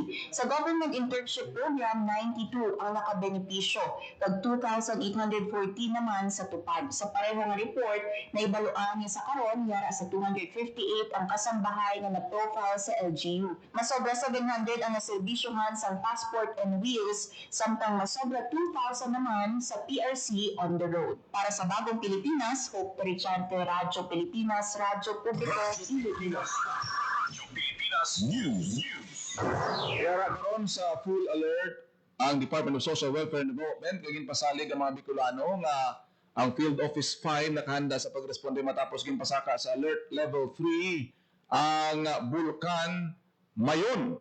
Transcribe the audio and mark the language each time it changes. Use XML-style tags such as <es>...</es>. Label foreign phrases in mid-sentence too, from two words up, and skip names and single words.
<hil>Sa government internship program, 92 ang nakabenepisyo kag 2,814 naman sa tupad. Sa pareho nga report, naibaluan niya sa karon yara sa 258 ang kasambahay nga na-profile sa LGU. Masobra 700 ang naserbisyohan sa passport and wheels samtang masobra 2,000 naman sa PRC on the road. Para sa Bagong Pilipinas, Hope Richante, Radyo Pilipinas, Radyo Publiko, Pilipinas. Radyo Pilipinas News. Kaya karon sa</hil> <en>full alert</en> <hil>ang Department of Social Welfare and Development kagin pasalig ang mga Bicolano nga ang Field Office 5 nakahanda sa pagresponde matapos ginpasaka sa Alert Level 3 ang Bulkan Mayon.</hil>